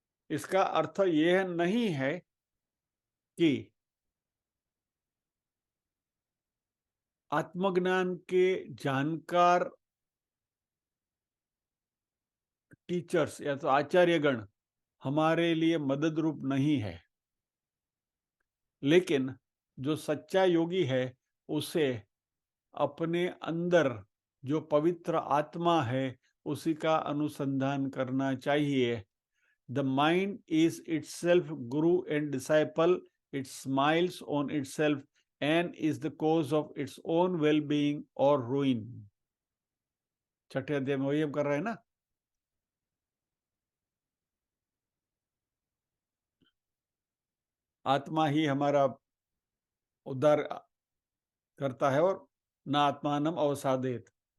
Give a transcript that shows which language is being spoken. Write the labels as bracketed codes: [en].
[hi] इसका अर्थ यह नहीं है कि आत्मज्ञान के जानकार टीचर्स या तो आचार्यगण हमारे लिए मदद रूप नहीं है, लेकिन जो सच्चा योगी है उसे अपने अंदर जो पवित्र आत्मा है उसी का अनुसंधान करना चाहिए। [en] The mind is itself guru and disciple. It smiles on itself and is the cause of its own well-being or ruin. [hi] छठे अध्याय में वही हम कर रहे हैं ना। आत्मा ही हमारा उद्धार करता है और [sa] न आत्मानम अवसादेत।